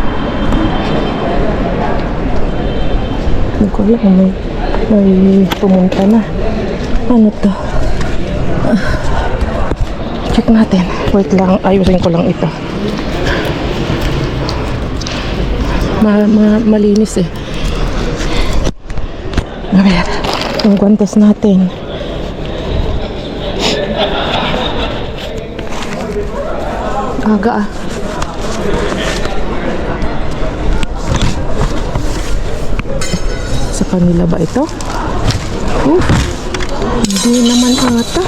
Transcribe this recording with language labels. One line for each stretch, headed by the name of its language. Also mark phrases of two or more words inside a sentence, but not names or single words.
Filipino: Hindi ko alam kung may pumunta na. Ano to? Check natin. Wait lang, ayusin ko lang ito. Malinis eh.
Spanish: A ver,
Filipino: yung guantes natin. Aga ah. Sa kanila ba ito? Hindi naman ata.